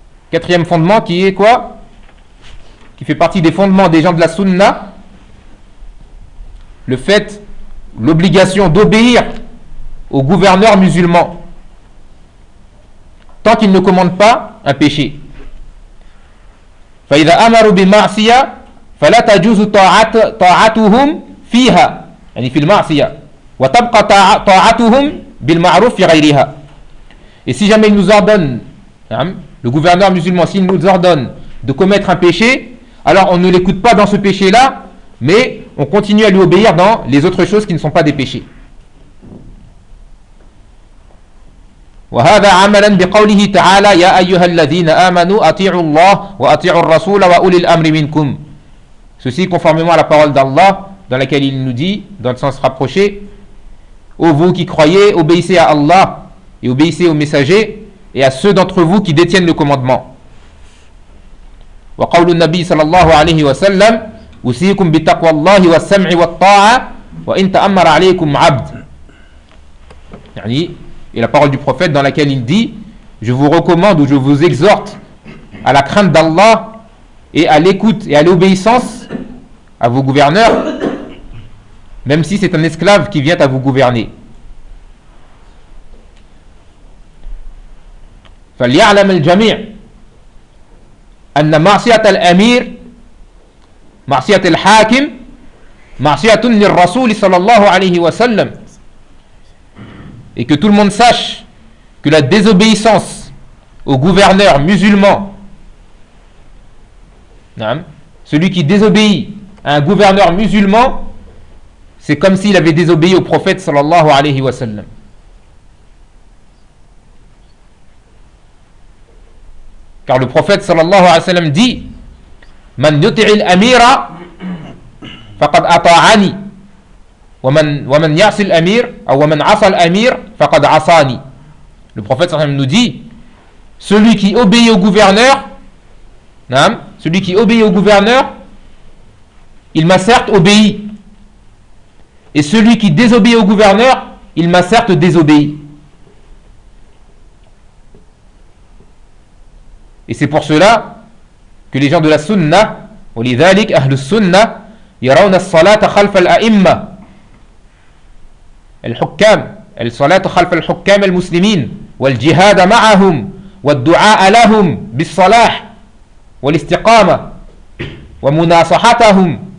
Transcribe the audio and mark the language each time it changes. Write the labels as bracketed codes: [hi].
[fr] Quatrième fondement qui est quoi? Qui fait partie des fondements des gens de la Sunna. Le fait, l'obligation d'obéir aux gouverneurs musulmans tant qu'ils ne commandent pas un péché. [ar] فإذا أمروا بمعصية فلا تجوز طاعتهم فيها. يعني في المعصية وتبقى طاعتهم بالمعروف في غيرها. [fr] Et si jamais il nous ordonne, hein, le gouverneur musulman, s'il nous ordonne de commettre un péché, alors on ne l'écoute pas dans ce péché-là, mais on continue à lui obéir dans les autres choses qui ne sont pas des péchés. [ar] وَهَذَا عَمَلًا بِقَوْلِهِ تَعَالَى يَا أَيُّهَا الَّذِينَ آمَنُوا أَطِيعُوا اللَّهَ وَأَطِيعُوا الرَّسُولَ وَأُولِي الْأَمْرِ مِنْكُمْ. [fr] Ceci conformément à la parole d'Allah, dans laquelle il nous dit, dans le sens rapproché, ô vous qui croyez, obéissez à Allah et obéissez aux messagers et à ceux d'entre vous qui détiennent le commandement. [ar] وقول النبي صلى الله عليه وسلم أوصيكم بتقوى الله والسمع والطاعة وإن تأمر عليكم عبد. [fr] يعني et la parole du prophète dans laquelle il dit je vous recommande ou je vous exhorte à la crainte d'Allah et à l'écoute et à l'obéissance à vos gouverneurs même si c'est un esclave qui vient à vous gouverner. [ar] فليعلم الجميع أن معصية الأمير معصية الحاكم معصية للرسول صلى الله عليه وسلم. [fr] Et que tout le monde sache que la désobéissance au gouverneur musulman, celui qui désobéit à un gouverneur musulman, c'est comme s'il avait désobéi au prophète sallallahu alayhi wa sallam. Car le prophète sallallahu alayhi wa sallam dit [ar] Man yuti' al-amira faqad ata'ani. وَمَنْ يَعْصِ الْأَمِيرِ أَوْ وَمَنْ عَصَ الْأَمِيرِ فَقَدْ عَصَانِي. [fr] Le prophète صلى الله عليه وسلم nous dit celui qui obéit au gouverneur, n'am, celui qui obéit au gouverneur, il m'a certes obéi. Et celui qui désobéit au gouverneur, il m'a certes désobéi. Et c'est pour cela que les gens de la sunna, [ar] ولذلك أهل السنة يرون الصلاة خلف الأئمة. الحكام الصلاة خلف الحكام المسلمين والجهاد معهم والدعاء لهم بالصلاح والاستقامة ومناصحتهم.